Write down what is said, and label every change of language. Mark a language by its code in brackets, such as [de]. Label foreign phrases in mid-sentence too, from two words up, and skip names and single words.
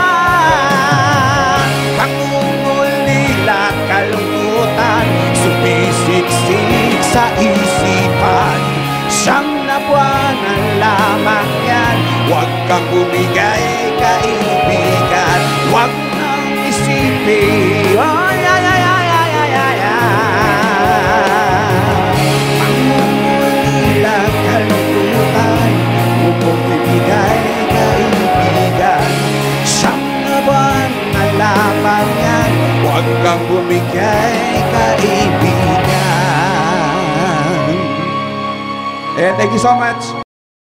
[tl] Pangungulila, kalungkutan, sumisiksik sa isipan. 9 na buwan ang lamang yan, huwag kang bumigay kaibigan. Huwag nang isipin, [en] oh, yeah, yeah, yeah, yeah, yeah, yeah, yeah. [tl] Huwag kang bumigay kaibigan. [en] And thank you so much.